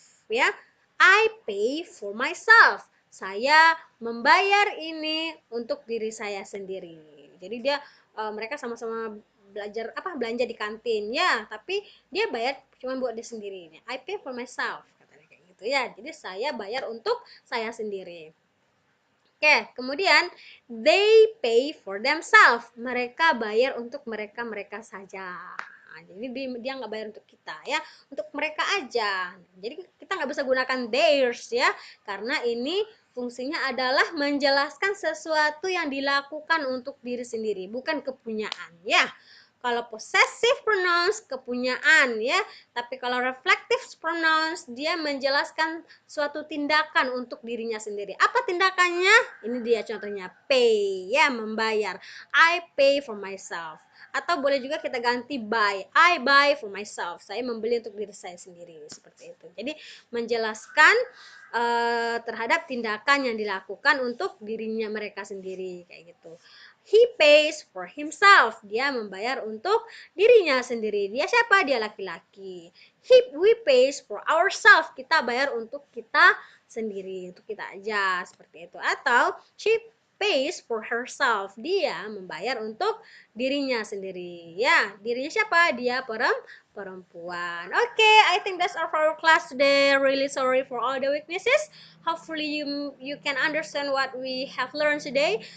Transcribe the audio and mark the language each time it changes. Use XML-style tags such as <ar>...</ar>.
<id>Ya,</id> <en>I pay for myself.</en> <id>Saya membayar ini untuk diri saya sendiri. Jadi mereka sama-sama belanja di kantin ya, tapi dia bayar cuma buat dia sendiri.</id> <en>I pay for myself,</en> <id>katanya kayak gitu ya. Jadi saya bayar untuk saya sendiri. Oke, kemudian</id> <en>they pay for themselves.</en> <id>Mereka bayar untuk mereka saja. Nah, jadi dia nggak bayar untuk kita ya, untuk mereka aja. Jadi kita nggak bisa gunakan theirs ya, karena ini fungsinya adalah menjelaskan sesuatu yang dilakukan untuk diri sendiri, bukan kepunyaan ya. Kalau possessive pronouns kepunyaan ya, tapi kalau reflective pronouns dia menjelaskan suatu tindakan untuk dirinya sendiri. Apa tindakannya? Ini dia contohnya, pay ya, membayar.</id> <en>I pay for myself.</en> <id>Atau boleh juga kita ganti buy.</id> <en>I buy for myself.</en> <id>Saya membeli untuk diri saya sendiri, seperti itu. Jadi menjelaskan terhadap tindakan yang dilakukan untuk dirinya mereka sendiri kayak gitu.</id> <en>He pays for himself.</en> <id>Dia membayar untuk dirinya sendiri. Dia siapa? Dia laki-laki.</id> <en>We pays for ourselves.</en> <id>Kita bayar untuk kita sendiri, untuk kita aja, seperti itu.</id> <en>Atau she pays for herself.</en> <id>Dia membayar untuk dirinya sendiri. Ya, dirinya siapa? Dia perempuan.</id> <en>Okay, I think that's all for our class today. Really sorry for all the weaknesses. Hopefully you can understand what we have learned today.</en>